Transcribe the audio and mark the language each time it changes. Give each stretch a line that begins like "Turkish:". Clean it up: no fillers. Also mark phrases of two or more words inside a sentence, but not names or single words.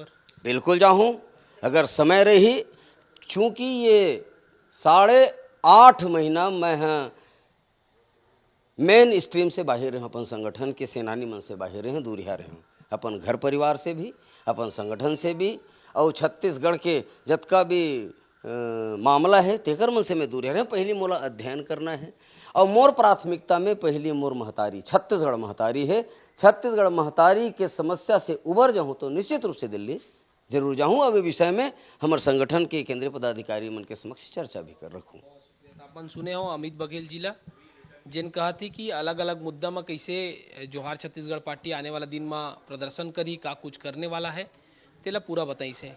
Chhattisgarhi: बिल्कुल जाऊँ अगर समय रही, चूँकि ये 8.5 महीना मैं मेन स्ट्रीम से बाहर रहे, अपन संगठन के सेनानी मन से बाहर रहे, दूरिया रहे, अपन घर परिवार से भी अपन संगठन से भी और छत्तीसगढ़ के जतका भी मामला है तेकर मन से मैं दूरिया रहे। पहली मोला अध्ययन करना है और मोर प्राथमिकता में पहली मोर महतारी छत्तीसगढ़ महतारी है। छत्तीसगढ़ महतारी के समस्या से उबर जाऊँ तो निश्चित रूप से दिल्ली जरूर जाऊँ। अब विषय में हमारे संगठन के केंद्रीय पदाधिकारी मन के समक्ष चर्चा भी कर रखूँ। अपन सुने हो अमित बघेल जी ला जिन कहा थी कि अलग अलग मुद्दा में कैसे जोहार छत्तीसगढ़ पार्टी आने वाला दिन में प्रदर्शन करी का कुछ करने वाला है तेला पूरा बताई से।